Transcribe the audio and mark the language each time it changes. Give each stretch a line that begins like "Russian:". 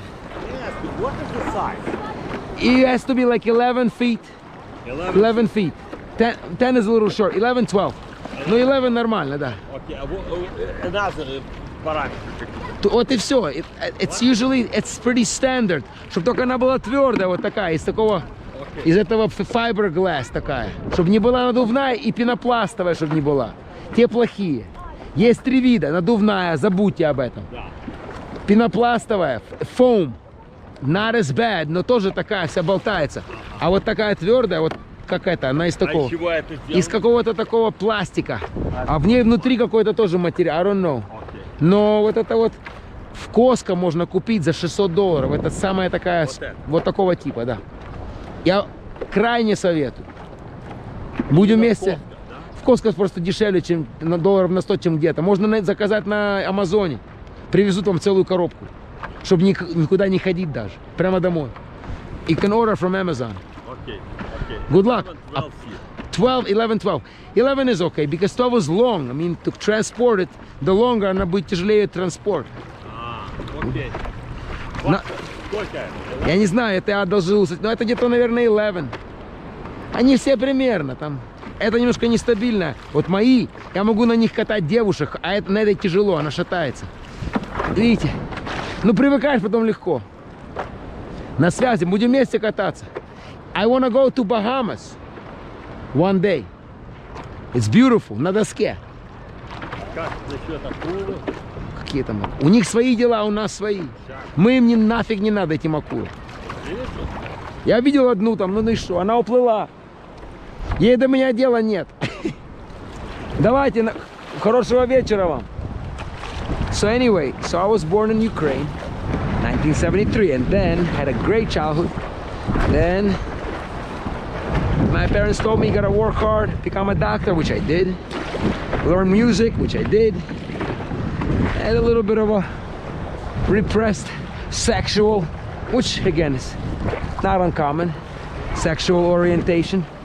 English: Yes, but what is the size? It has to be like 11 feet. 11 feet. 10 is a little short. 11, 12.
Russian: Ну 11 нормально, да.
English: Окей, another parameter.
Russian: Вот и все.
English: It's usually, it's pretty standard.
Russian: Чтобы только она была твердая, вот такая, из такого, из этого fiberglass такая. Чтобы не была надувная и пенопластовая, чтобы не была. Те плохие. Есть 3 вида. Надувная, забудьте об этом. Пенопластовая, foam,
English: not as bad,
Russian: но тоже такая вся болтается. А вот такая твердая, вот как это, она из такого, из какого-то такого пластика. А в ней внутри какой-то тоже материал,
English: I don't know.
Russian: Но вот это вот в Costco можно купить за $600. Это самая такая, вот такого типа, да. Я крайне советую. Будем вместе. В Costco просто дешевле, чем на долларов на 100, чем где-то. Можно заказать на Амазоне. Привезут вам целую коробку, чтобы никуда не ходить даже. Прямо домой.
English: You can order from Amazon. Okay. Good luck. 12 feet. 12, 11, 12. 11 is okay, because 12 is long. I mean, to transport it, the longer,
Russian: она будет тяжелее транспорт. Окей. Сколько это? Я не знаю, это я одолжил, но это где-то, наверное, 11. Они все примерно там. Это немножко нестабильно. Вот мои, я могу на них катать девушек, а это, на этой тяжело, она шатается. Видите? Ну, привыкаешь, потом легко. На связи, будем вместе кататься.
English: I wanna go to Bahamas one day. It's beautiful,
Russian: на доске. Как насчет акулы? Какие там? У них свои дела, у нас свои. Мы им нафиг не надо, этим акулам. Я видел одну там, ну и что, она уплыла. Ей до меня дела нет. Давайте, хорошего вечера вам.
English: So anyway, so I was born in Ukraine, 1973, and then had a great childhood. Then my parents told me you gotta work hard, become a doctor, which I did. Learn music, which I did. Had a little bit of a repressed sexual, which again is not uncommon, sexual orientation.